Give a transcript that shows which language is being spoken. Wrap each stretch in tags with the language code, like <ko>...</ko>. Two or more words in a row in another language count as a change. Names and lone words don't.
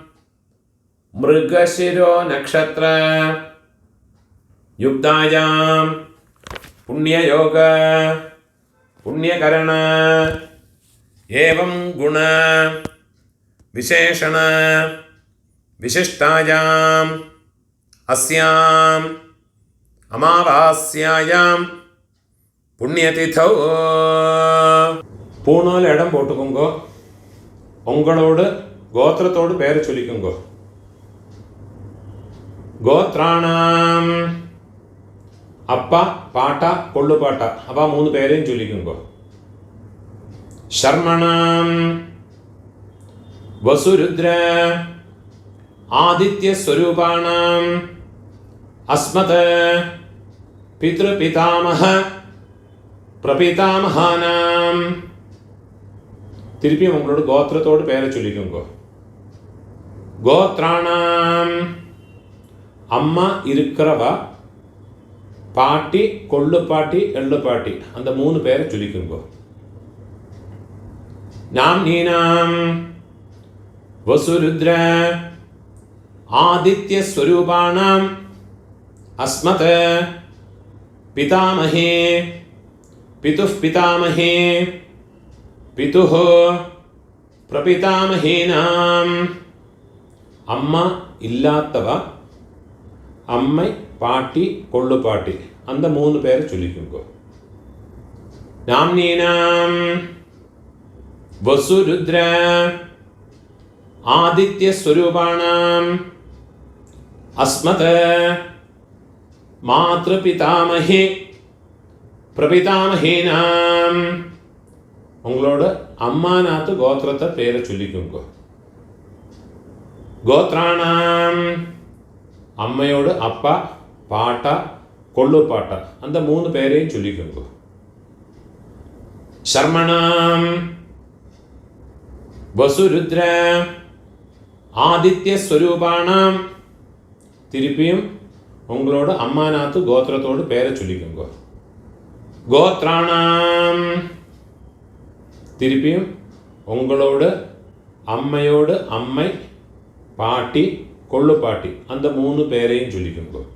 <sa>मृगशिरो नक्षत्र युक्तायां पुण्ययोग पुण्यकरण एवं गुण विशेषण विशिष्टायां अस्यां अमावास्यायां पुण्यतिथौ</sa> <ta>பூணூல் இடம் போட்டுக்கோங்கோ. உங்களோட கோத்திரத்தோடு பேரை சொல்லிக்கோங்கோ. கோத்ராணாம் அப்பா பாட்டா கொள்ளு பாட்டா அப்பா 3 பேரையும் சொல்லிக்கோங்கோ.</ta> <sa>शर्मणां वसुरुद्र आदित्य स्वरूपाणां अस्मत् पितृपितामह प्रपितामहानां</sa> <ta>திருப்பி உங்களோட கோத்திரத்தோடு பேரை சொல்லிக்கோங்க. கோத்ராணாம் அம்மா இருக்கிறவா பாட்டி கொள்ளு பாட்டி எள்ளு பாட்டி அந்த 3 பேரை சொல்லிக்கோங்க.</ta> <sa>नाम्नीनां वसुरुद्र आदित्य स्वरूपाणां अस्मत् पितामहे पितुः पितामहे पितुः प्रपितामहेनाम्</sa> <ta>அம்மா இல்லாத்தவா அம்மை பாட்டி கொள்ளு பாட்டி அந்த 3 பேரை சொல்லிக்கோங்க.</ta> <sa>नाम्नीनां वसुरुद्र आदित्य स्वरूपाणां अस्मत् मातृपितामहे प्रपितामहेनां</sa> <ta>உங்களோட அம்மாநாத்து கோத்திரத்தை பேரை சொல்லிக்கோங்க. கோத்ராணாம் அம்மையோட அப்பா பாட்டா கொள்ளு பாட்டா அந்த 3 பேரையும் சொல்லிக்கோங்க.</ta> <sa>शर्मणां वसुरुद्र आदित्य स्वरूपाणां</sa> <ta>திருப்பியும் உங்களோட அம்மாநாத்து கோத்திரத்தோடு பேரை சொல்லிக்கோங்க. கோத்ராணாம் திருப்பியும் உங்களோடு அம்மையோடு அம்மை, பாட்டி, கொள்ளுப்பாட்டி அந்த 3 பேரையும் சொல்லிக்கோங்க.</ta>